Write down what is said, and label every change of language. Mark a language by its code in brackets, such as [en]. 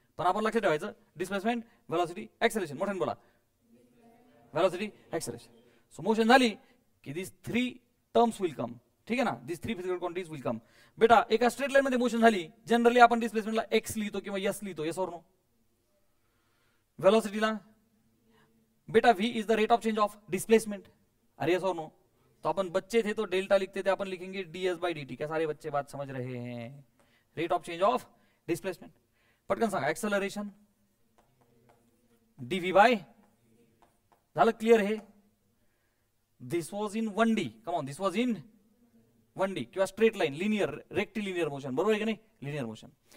[mr] पण आपण लक्षात ठेवायचं, डिस्प्लेसमेंट, वेलॉसिटी, ऍक्सेलरेशन. मोठ्याने बोला, वेलॉसिटी, ऍक्सेलरेशन. सो मोशन झाली की [en] This 3 terms will come. [mr] ठीक आहे ना? [en] This 3 physical quantities will come. [mr] बेटा एका स्ट्रेट लाईन मध्ये मोशन झाली, जनरली आपण डिस्प्लेसमेंटला एक्स लिहितो किंवा यस लिहितो. [hi] यस और नो? [en] वेलोसिटीला बेटा v is the rate of change of displacement. [hi] अरे यस और नो? तो अपन बच्चे थे तो डेल्टा लिखते थे, अपन लिखेंगे ds बाई dt. क्या सारे बच्चे बात समझ रहे हैं? [en] rate of change of [mr] displacement. पटकन सांगा. Acceleration dv bye. झालं क्लिअर हे. [en] This was in 1D. Come on, this was in 1D किंवा straight line, linear, rectilinear motion, [mr] बरोबर आहे की नाही, [en] Linear motion.